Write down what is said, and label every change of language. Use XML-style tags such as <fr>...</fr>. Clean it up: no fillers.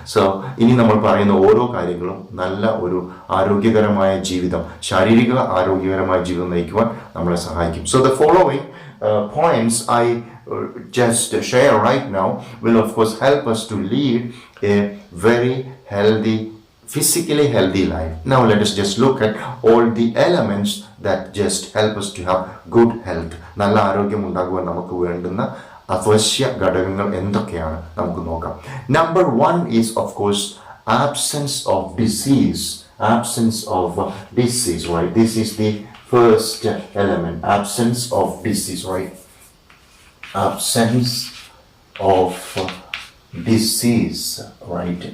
<ml>So ഇനി നമ്മൾ പറയുന്ന ഓരോ കാര്യങ്ങളും നല്ല ഒരു ആരോഗ്യകരമായ ജീവിതം, ശാരീരിക ആരോഗ്യകരമായ ജീവിതം നയിക്കുവാൻ നമ്മളെ സഹായിക്കും.</ml> <en>So the following points I just share right now will of course help us to lead a very healthy, physically healthy life. Now let us just look at all the elements that just help us to have good health.</en> <ml>നല്ല ആരോഗ്യം ഉണ്ടാകുവാൻ നമുക്ക് വേണ്ടുന്ന അവശ്യ ഘടകങ്ങൾ എന്തൊക്കെയാണ് നമുക്ക് നോക്കാം.</ml> <en>Number 1 is of course absence of disease. Absence of disease, right? This is the first element, absence of disease, right? Absence of disease, right?</en>